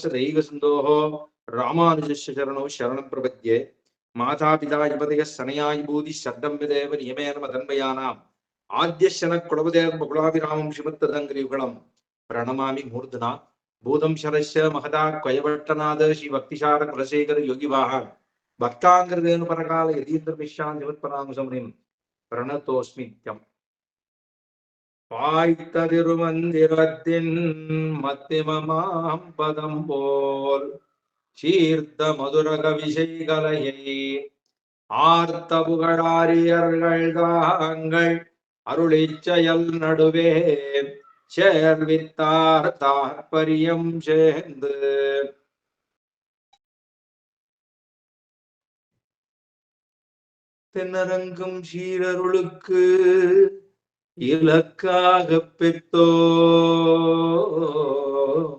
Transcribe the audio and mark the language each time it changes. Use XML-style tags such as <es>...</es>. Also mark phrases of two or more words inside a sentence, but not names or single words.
<sa>दैकसिन्धोः रामानुजस्य चरणौ शरणं प्रपद्ये मातापिता युवतयः सनया विभूतिः शब्दं विदेव नियमेन मदन्वयानाम् आद्यशन कुलपदेर्बकुलाभिरामं श्रीमत्तदङ्घ्रियुगलं प्रणमामि मूर्धना भूतं शरस्य महता क्वयवट्टनाद श्री भक्तिसार कुलशेखर योगिवाहन भक्ताङ्ग्ररेणुपरकाल यतीन्द्रमिश्रान् जगत्परामसमुनिं प्रणतोऽस्मित्यम्</sa> <ta>பாய்த்ததிருமந்திரத்தின் மத்திமமாம் பதம் போல் சீர்த்த மதுரக விஷயகலையை ஆர்த்த புகழாரியர்கள் தாங்கள் அருளிச்செயல் நடுவே சேர்வித்தார் தாற்பரியம் சேர்ந்து தென்னரங்கும் சீரருளுக்கு இலக்காக பெற்றோம்.</ta>